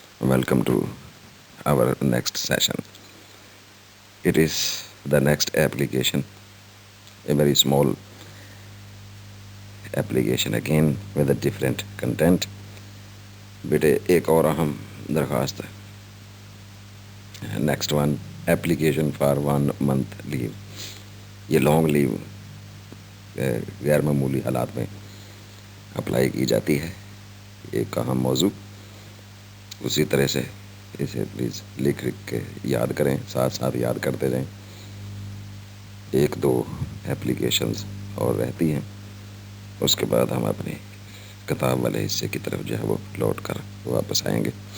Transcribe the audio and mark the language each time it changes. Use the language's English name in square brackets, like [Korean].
[English] Welcome to our next session. It is the next application, a very small application again with a different content. [Urdu] بیٹے ایک اور اہم درخواست ہے. [English] Next one application for 1 month leave. [Urdu] یہ long لیو غیر معمولی حالات میں اپلائی کی جاتی ہے. ایک اہم موضوع اسی طرح سے اسے پلیز لکھ کے یاد کریں، ساتھ ساتھ یاد کرتے جائیں. 1-2 اپلیکیشنز اور رہتی ہیں، اس کے بعد ہم اپنی کتاب والے حصے کی طرف جو ہے وہ لوٹ کر واپس آئیں گے.